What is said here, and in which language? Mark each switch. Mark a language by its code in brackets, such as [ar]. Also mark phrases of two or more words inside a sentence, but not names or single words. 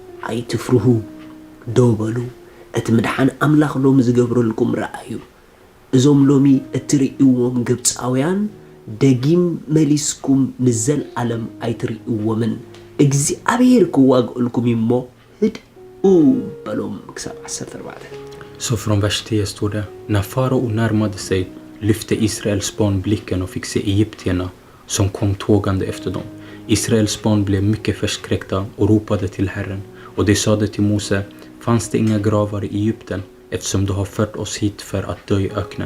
[ti] ኣይትፍርሁ ደው በሉ እቲ ምድሓን ኣምላኽ ሎም ዝገብረልኩም ረኣዩ እዞም ሎሚ እትርእይዎም ግብፃውያን ደጊም መሊስኩም ንዘል ዓለም ኣይትርእይዎምን እግዚአብሔር ክዋግኡልኩም እሞ ህድኡ በሎም ክሳብ 14 [sv] Så från vers 10 står det: När farao närmade sig lyfte Israels barn blicken och fick se egyptierna som kom tågande efter dem. Israels barn blev mycket förskräckta och ropade till Herren. Och de sade till Mose: Fanns det inga gravar i Egypten eftersom du har fört oss hit för att dö i öknen?